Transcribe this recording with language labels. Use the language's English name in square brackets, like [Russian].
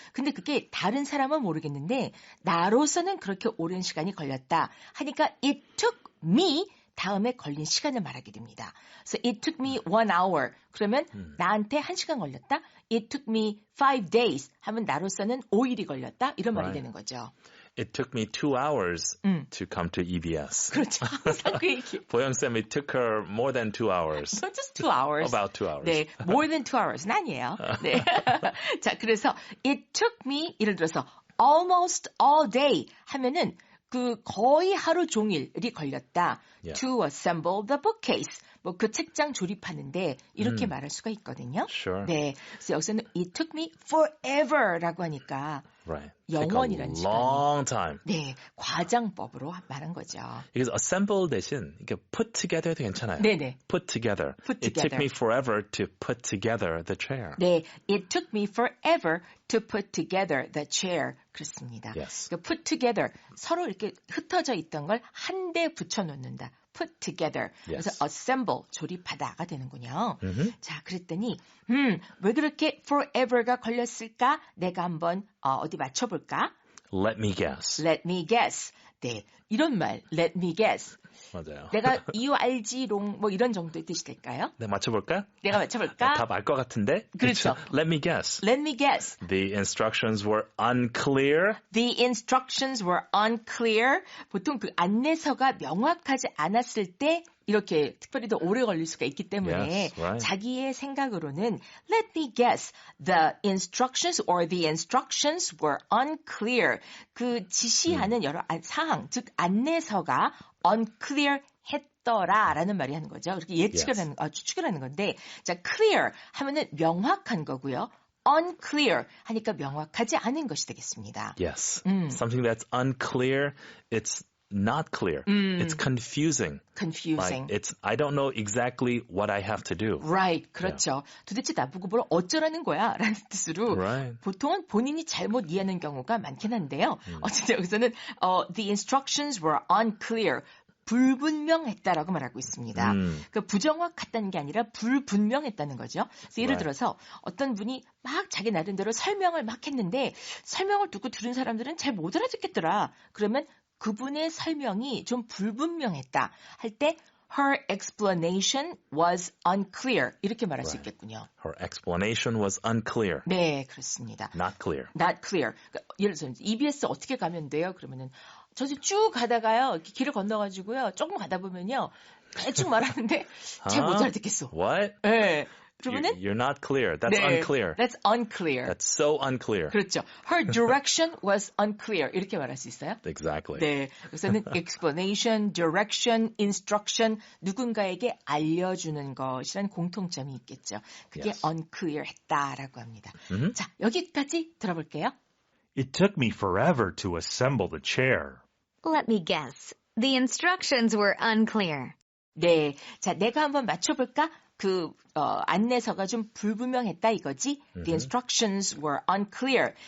[Korean] 근데 그게 다른 사람은 모르겠는데 나로서는 그렇게 오랜 시간이 걸렸다 하니까 [English] it took me [Korean] 다음에 걸린 시간을 말하게 됩니다. [English] So it took me 1 hour. [Korean] 그러면 나한테 1시간 걸렸다. [English] It took me 5 days. [Korean] 하면 나로서는 5일이 걸렸다. 이런 말이 되는 거죠. [English] It took me 2 hours to come to EBS. [Korean] 그렇죠. 항상 그 얘기. [English] 보영쌤, it took her more than 2 hours. Not just 2 hours. About 2 hours. [Korean] 네, [English] more than 2 hours [Korean] 는 아니에요. 네. 자, 그래서 [English] it took me [Korean] 예를 들어서 [English] almost all day [Korean] 하면은 그 거의 하루 종일이 걸렸다. [English] Yeah. To assemble the bookcase. [Korean] 뭐 그 책장 조립하는데 이렇게 말할 수가 있거든요. [English] Sure. [Korean] 네. 그래서 여기서는 [English] it took me forever [Korean] 라고 하니까 [English] Right. [Korean] 영원이란 [English] Take a long time. [Korean] 네, 과장법으로 말한 거죠. [English] Because assemble [Korean] 대신 이렇게 [English] put together [Korean] 도 괜찮아요. 네네. [English] Put together. Put It took together. me forever to put together the chair. 네, it took me forever to put together the chair. [Korean] 그렇습니다. [English] Yes. [Korean] 그러니까 [English] put together [Korean] 서로 이렇게 흩어져 있던 걸 한 대 붙여 놓는다. [English] put together. Yes. [Korean] 그래서 assemble 조립하다가 되는군요. 자, 그랬더니 왜 그렇게 forever가 걸렸을까? 내가 한번 어디 맞춰볼까? [English] Let me guess. Let me guess. [Korean] 네, 이런 말 [English] let me guess. [Korean] 맞아요. 내가 이유 알지롱 뭐 이런 정도의 뜻이 될까요? 네, 맞춰볼까? 내가 맞춰볼까? 답 알 것 같은데? 그렇죠. [English] Let me guess. Let me guess. The instructions were unclear. The instructions were unclear. [Korean] 보통 그 안내서가 명확하지 않았을 때 이렇게 특별히 더 오래 걸릴 수가 있기 때문에 [English] Yes, right. [Korean] 자기의 생각으로는 [English] let me guess the instructions or the instructions were unclear. [Korean] 그 지시하는 여러 사항, 즉 안내서가 unclear 했더라라는 말이 하는 거죠. 그렇게 예측을 [English] Yes. [Korean] 하는, 추측을 하는 건데, 자, clear 하면은 명확한 거고요. unclear 하니까 명확하지 않은 것이 되겠습니다. [English] Yes. Something that's unclear, it's not clear. It's confusing. confusing. Like I don't know exactly what I have to do. Right. [Korean] 그렇죠. 도대체 나보고 뭘 어쩌라는 거야? 라는 뜻으로 Right. 보통은 본인이 잘못 이해하는 경우가 많긴 한데요. 어쨌든 여기서는 [English] the instructions were unclear. [Korean] 불분명했다라고 말하고 있습니다. 그 부정확했다는 게 아니라 불분명했다는 거죠. 그래서 예를 들어서 어떤 분이 막 자기 나름대로 설명을 막 했는데 설명을 듣고 들은 사람들은 잘 못 알아듣겠더라. 그러면 그분의 설명이 좀 불분명했다 할 때 [English] her explanation was unclear [Korean] 이렇게 말할 수 있겠군요. [English] Her explanation was unclear. [Korean] 네, 그렇습니다. [English] Not clear. Not clear. [Korean] 그러니까 예를 들어서 EBS 어떻게 가면 돼요? 그러면은 저도 쭉 가다가요. 이렇게 길을 건너가지고요. 조금 가다 보면요. 대충 말하는데 잘 못 알아듣겠어. [English] What? [Korean] 네. 그러면은 [English] You're not clear. That's [Korean] 네, [English] unclear. That's unclear. That's so unclear. [Korean] 그렇죠. [English] Her direction was unclear. [Korean] 이렇게 말할 수 있어요? [English] Exactly. [Korean] 네. 그래서는 explanation, direction, instruction 누군가에게 알려주는 것이란 공통점이 있겠죠. 그게 [English] Yes. [Korean] unclear 했다라고 합니다. 자, 여기까지 들어볼게요. [English] It took me forever to assemble the chair. Let me guess. The instructions were unclear. [Korean] 네. 자, 내가 한번 맞춰볼까? 안내서가 좀 불분명했다 이거지. [English] The instructions were unclear.